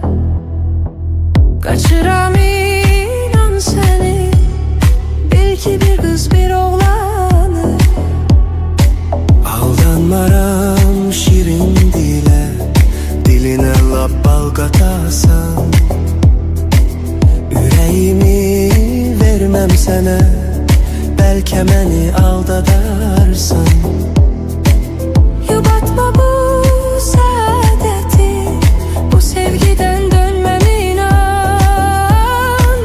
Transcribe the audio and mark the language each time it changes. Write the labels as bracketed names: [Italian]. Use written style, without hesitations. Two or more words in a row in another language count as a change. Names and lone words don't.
[Azerbaijani] Qaçıram inan səni, bil ki bir qız bir oğlanı. [Turkish] Aldanmaram şirin dile, diline lap bal katasan. Yüreğimi vermem sana, belki beni aldadarsın. Yubatma bu saadeti, bu sevgiden dönmem inan.